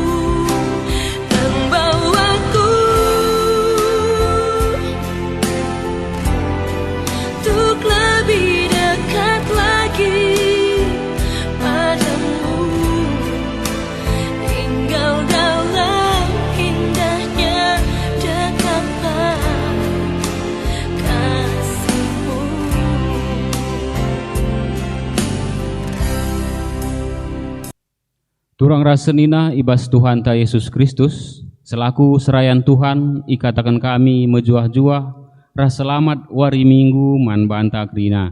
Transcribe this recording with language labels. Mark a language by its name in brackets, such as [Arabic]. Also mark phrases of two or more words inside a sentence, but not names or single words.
[Indonesian] Membawaku untuk lebih dekat lagi padamu. Tinggal dalam indahnya dekapan kasih-Mu. [Batak Karo] Turang rasenina ibas Tuhan ta Yesus Kristus, [Indonesian] selaku serayan Tuhan [Batak Karo] ikatakan kami mejuah-juah ras selamat wari minggu man banta krina.